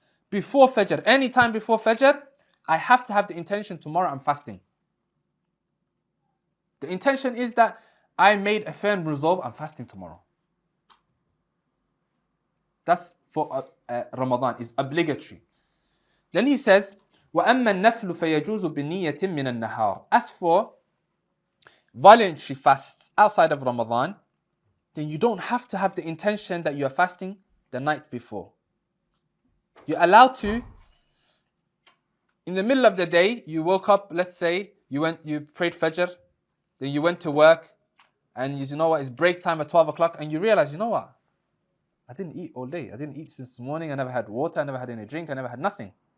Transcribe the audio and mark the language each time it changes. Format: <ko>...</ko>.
<en>Before Fajr, any time before Fajr, I have to have the intention tomorrow I'm fasting. The intention is that I made a firm resolve, I'm fasting tomorrow. That's for Ramadan, is obligatory. Then he says,</en> <ar>وَأَمَّا النَّفْلُ فَيَجُوزُ بِنِيَّةٍ مِّنَ النَّهَارِ.</ar> <en>As for voluntary fasts outside of Ramadan, then you don't have to have the intention that you are fasting the night before. You're allowed to, in the middle of the day, you woke up, let's say, you prayed Fajr, then you went to work, and you know what, it's break time at 12 o'clock, and you realize, you know what, I didn't eat all day. I didn't eat since this morning. I never had water. I never had any drink. I never had nothing.</en>